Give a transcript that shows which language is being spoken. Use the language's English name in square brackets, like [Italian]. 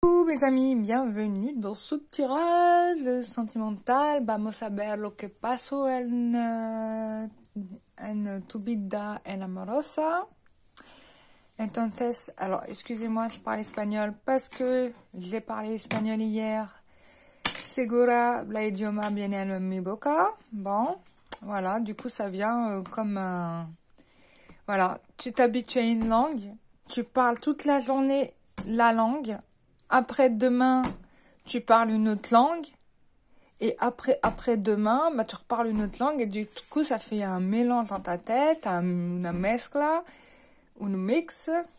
[French] mes amis, bienvenue dans ce tirage sentimental. [Spanish] Vamos a ver lo que pasó en tu vida enamorosa. [French] Entonces, alors, excusez-moi, je parle espagnol parce que j'ai parlé espagnol hier. [Spanish] Segura la idioma viene en mi boca. [French] Bon, voilà, du coup, ça vient comme un... Voilà, tu t'habitues à une langue, tu parles toute la journée la langue. Après-demain, tu parles une autre langue. Et après-demain, bah, tu reparles une autre langue. Et du coup, ça fait un mélange dans ta tête, [Spanish] una mezcla, [French] un mix.